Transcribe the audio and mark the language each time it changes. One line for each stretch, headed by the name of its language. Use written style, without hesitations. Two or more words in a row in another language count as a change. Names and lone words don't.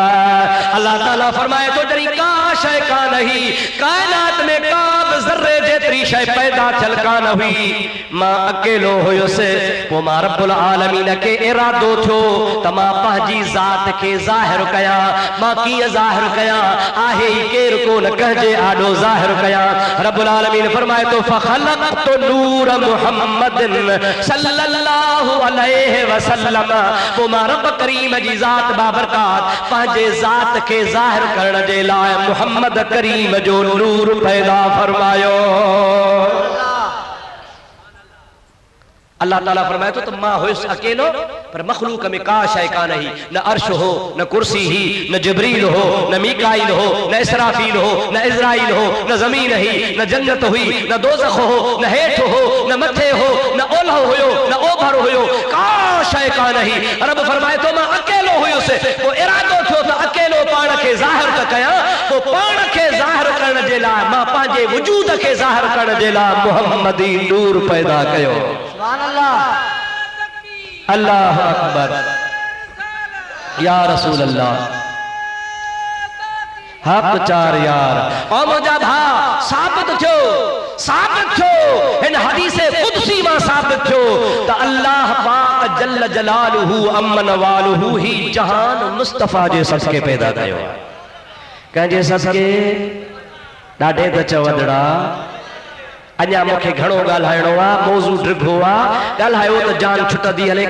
Sindhi: अल्लाह ताला फरमाए थो जॾहिं का शइ कान हुई, कायनात में का बि ज़र्रे जेतिरी शइ पैदा थियल कान हुई, मां अकेलो हुयुसि, पोइ मां रब्बुल आलमीन खे इरादो थियो त मां पंहिंजी ज़ात खे ज़ाहिर कयां। मां कीअं ज़ाहिर कयां? आहे ई केरु कोन, कंहिंजे आॾो ज़ाहिर कयां। रब्बुल आलमीन फरमाए थो
Arabic: فخلقت نور محمد صلى الله عليه وسلم.
Sindhi: पोइ मां रब करीम जी ज़ात बाबरकात पंहिंजे ज़ात खे ज़ाहिर करण जे लाइ मुहम्मद करीम जो नूर पैदा फरमायो। अल्लाह ताला फरमाए तो मां हुयुसि अकेलो, पर मखलूक में का शय कान ही, न अर्श हो, न कुर्सी ही, न जिब्रील हो, न मीकाइल हो, न इसराफील हो, न इज़राइल हो, न जमीन ही, न जन्नत हुई, न दोज़ख हो, न हेठ हो, न मथे हो, न ओलह हुयो, न ओभर हुयो, का शय कान ही। रब फरमाए तो मां अकेलो हुयुसि, पोइ इरादो थियो त अकेलो पाण खे ज़ाहिर त कयां। पोइ पाण खे ज़ाहिर करण जे लाइ मां पंहिंजे वजूद खे ज़ाहिर करण जे लाइ मुहम्मदी नूर पैदा कयो।
Arabic: الله أكبر، يا رسول الله,
Sindhi: हक चार यार। और मुझा भा साबित थियो इन हदीस कुदसी मां साबित थियो त अल्लाह पाक
Arabic: جل جلاله
Sindhi: अमन वालुहु ही जहान मुस्तफा जे सदके पैदा कयो। कंहिंजे सदके? ॾाढे त चवंदड़ा अञा मूंखे घणो ॻाल्हाइणो आहे, मौज़ू ड्रिघो आहे, ॻाल्हायो त जान छुटंदी हले।